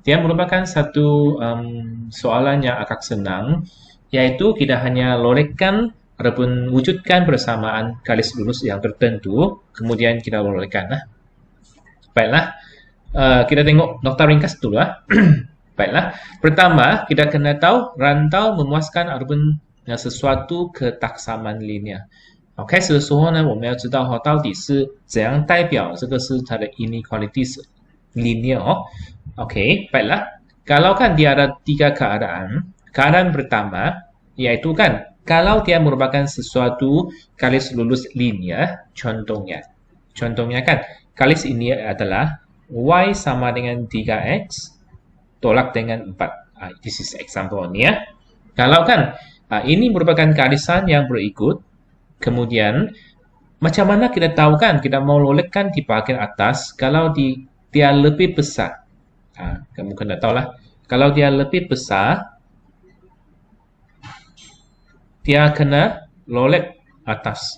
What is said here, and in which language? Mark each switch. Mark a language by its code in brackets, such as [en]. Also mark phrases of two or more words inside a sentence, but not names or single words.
[ms] Dia merupakan satu soalan yang agak senang, iaitu kita hanya lorekkan ataupun wujudkan persamaan garis lurus yang tertentu, kemudian kita lorekkan lah. Baiklah, kita tengok nota ringkas dulu lah. Baiklah, pertama kita kena tahu rantau memuaskan ataupun sesuatu ketaksaman linear。 [zh] OK， 这个时候呢，我们要知道哈，到底是怎样代表这个是它的 [en] inequalities linear [zh] 哦。 [ms] OK， baiklah. Kalau kan dia ada tiga keadaan. Keadaan pertama, yaitu kan, kalau dia merupakan sesuatu garis lurus linear, contohnya kan, garis ini adalah y sama dengan 3x tolak dengan 4. [en] This is example [ms] ni ya. Kalau kan, ini merupakan garisan yang berikut. Kemudian, macam mana kita tahu kan, kita mau lolekkan di bahagian atas, kalau dia lebih besar. Kamu kena tahu lah. Kalau dia lebih besar, dia kena lolek atas.